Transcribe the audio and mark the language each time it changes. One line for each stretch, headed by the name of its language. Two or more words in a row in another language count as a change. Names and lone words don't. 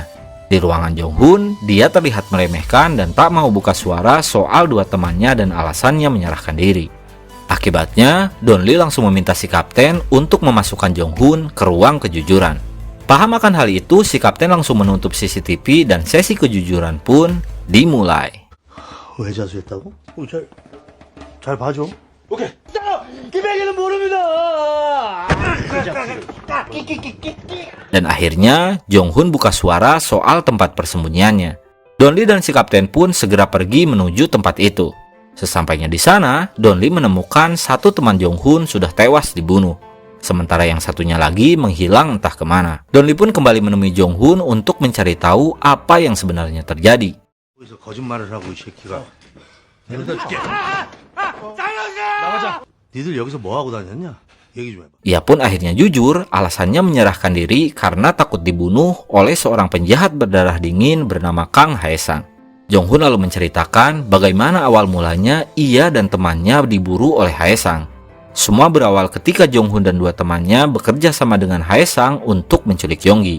Indonesian: Di ruangan Jong-hun, dia terlihat meremehkan dan tak mau buka suara soal dua temannya dan alasannya menyerahkan diri. Akibatnya, Don Lee langsung meminta si kapten untuk memasukkan Jong-hun ke ruang kejujuran. Paham akan hal itu, si kapten langsung menutup CCTV dan sesi kejujuran pun dimulai.
Korean: 왜 자수했다고? 잘 봐줘. 오케이. 김혜기는 모릅니다.
Indonesian: Dan akhirnya, Jong-hun buka suara soal tempat persembunyiannya. Don Lee dan si kapten pun segera pergi menuju tempat itu. Sesampainya di sana, Don Lee menemukan satu teman Jong-hun sudah tewas dibunuh. Sementara yang satunya lagi menghilang entah kemana. Don Lee pun kembali menemui Jong-hun untuk mencari tahu apa yang sebenarnya terjadi.
Korean: 여기서 거짓말을 하고 이 새끼가. 니들 여기서 뭐 하고 다녔냐? 얘기 좀 해봐.
Indonesian: Ia pun akhirnya jujur, alasannya menyerahkan diri karena takut dibunuh oleh seorang penjahat berdarah dingin bernama Kang Hae-sang. Jong-hun lalu menceritakan bagaimana awal mulanya ia dan temannya diburu oleh Hae-sang. Semua berawal ketika Jong-hun dan dua temannya bekerja sama dengan Hae-sang untuk menculik Yonggi.